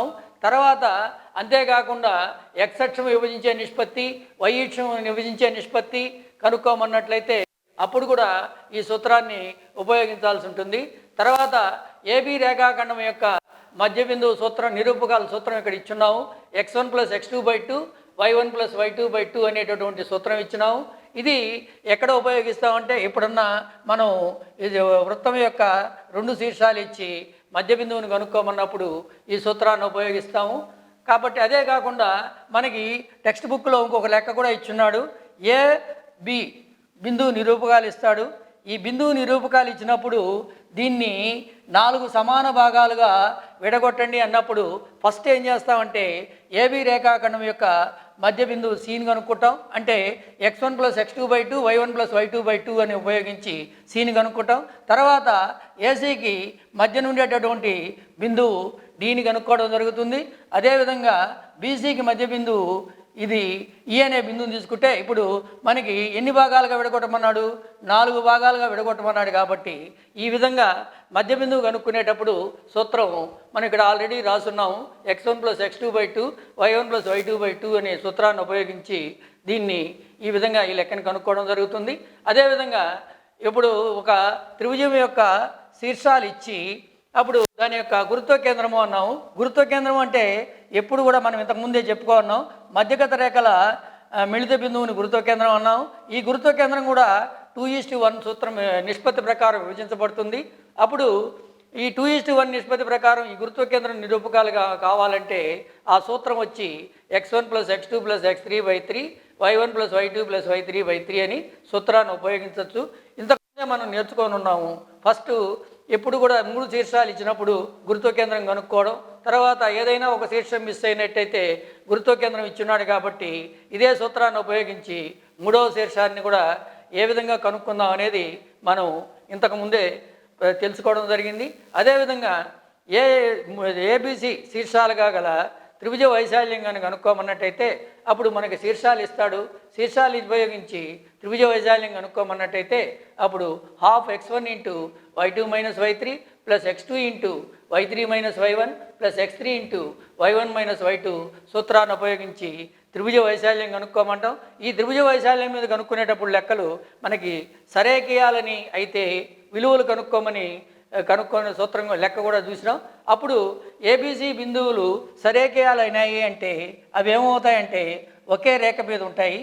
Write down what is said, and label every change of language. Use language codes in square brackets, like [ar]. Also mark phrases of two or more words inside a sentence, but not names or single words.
[te] తర్వాత అంతేకాకుండా x అక్షం విభజించే నిష్పత్తి, y అక్షం విభజించే నిష్పత్తి కనుక్కోమన్నట్లయితే అప్పుడు కూడా ఈ సూత్రాన్ని ఉపయోగించాల్సి ఉంటుంది. తర్వాత ఏబీ రేఖాఖండం యొక్క మధ్య బిందువు సూత్రం, నిరూపకాల సూత్రం ఇక్కడ ఇచ్చున్నాము. x1 + x2/2 y1 + y2/2 అనేటటువంటి సూత్రం ఇచ్చినాము. ఇది ఎక్కడ ఉపయోగిస్తామంటే ఎప్పుడన్నా మనం ఇది వృత్తం యొక్క రెండు శీర్షాలు ఇచ్చి మధ్య బిందువుని కనుక్కోమన్నప్పుడు ఈ సూత్రాన్ని ఉపయోగిస్తాము. కాబట్టి అదే కాకుండా మనకి టెక్స్ట్ బుక్లో ఇంకొక లెక్క కూడా ఇచ్చున్నాడు. ఏ బి బిందువు నిరూపకాలు ఇస్తాడు. ఈ బిందువు నిరూపకాలు ఇచ్చినప్పుడు దీన్ని 4 సమాన భాగాలుగా విడగొట్టండి అన్నప్పుడు ఫస్ట్ ఏం చేస్తామంటే ఏబీ రేఖాఖండం యొక్క మధ్య బిందువు సీని కనుక్కుంటాం. అంటే x1 + x2/2 y1 + y2/2 అని ఉపయోగించి సీని కనుక్కుంటాం. తర్వాత ఏసీకి మధ్య ఉండేటటువంటి బిందువు డీని కనుక్కోవడం జరుగుతుంది. అదేవిధంగా బీసీకి మధ్య బిందువు ఇది ఈ అనే బిందువుని తీసుకుంటే ఇప్పుడు మనకి ఎన్ని భాగాలుగా విడగొట్టమన్నాడు? 4 భాగాలుగా విడగొట్టమన్నాడు. కాబట్టి ఈ విధంగా మధ్య బిందువు కనుక్కునేటప్పుడు సూత్రం మనం ఇక్కడ ఆల్రెడీ రాసున్నాము. x1 + x2/2 y1 + y2/2 అనే సూత్రాన్ని ఉపయోగించి దీన్ని ఈ విధంగా ఈ లెక్కను కనుక్కోవడం జరుగుతుంది. అదేవిధంగా ఇప్పుడు ఒక త్రిభుజం యొక్క శీర్షాలు ఇచ్చి అప్పుడు దాని యొక్క గురుత్వ కేంద్రము అన్నాము. గురుత్వ కేంద్రం అంటే ఎప్పుడు కూడా మనం ఇంతకుముందే చెప్పుకున్నాం, మధ్యగత రేఖల మిళిత బిందువుని గురుత్వ కేంద్రం అన్నాము. ఈ గురుత్వ కేంద్రం కూడా 2:1 సూత్రం నిష్పత్తి ప్రకారం విభజించబడుతుంది. అప్పుడు ఈ 2:1 నిష్పత్తి ప్రకారం ఈ గురుత్వ కేంద్రం నిరూపకాలుగా కావాలంటే ఆ సూత్రం వచ్చి x1 + x2 + x3/3 y1 + y2 + y3/3 అని సూత్రాన్ని ఉపయోగించవచ్చు. ఇంతకుముందే మనం నేర్చుకొని ఉన్నాము. ఫస్ట్ ఎప్పుడు కూడా 3 శీర్షాలు ఇచ్చినప్పుడు గురుత్వ కేంద్రం కనుక్కోవడం, తర్వాత ఏదైనా ఒక శీర్షం మిస్ అయినట్టయితే గురుత్వ కేంద్రం ఇచ్చున్నాడు కాబట్టి ఇదే సూత్రాన్ని ఉపయోగించి 3వ శీర్షాన్ని కూడా ఏ విధంగా కనుక్కుందాం అనేది మనం ఇంతకుముందే తెలుసుకోవడం జరిగింది. అదేవిధంగా ఏబిసి శీర్షాలుగా గల త్రిభుజ వైశాల్యం కానీ కనుక్కోమన్నట్టయితే అప్పుడు మనకి శీర్షాలు ఇస్తాడు. శీర్షాలు ఉపయోగించి త్రిభుజ వైశాల్యం కనుక్కోమన్నట్టయితే అప్పుడు ½ x1 × y2 - y3 + x2 × y3 - y1 + x3 × y1 - y2 సూత్రాన్ని ఉపయోగించి త్రిభుజ వైశాల్యం కనుక్కోమంటాం. ఈ త్రిభుజ వైశాల్యం మీద కనుక్కునేటప్పుడు లెక్కలు మనకి సరేకియాలని అయితే విలువలు కనుక్కొనే సూత్రం లెక్క కూడా చూసినాం. అప్పుడు ఏబీసీ బిందువులు సరేకేయాలైనాయి అంటే అవి ఏమవుతాయంటే ఒకే రేఖ మీద ఉంటాయి.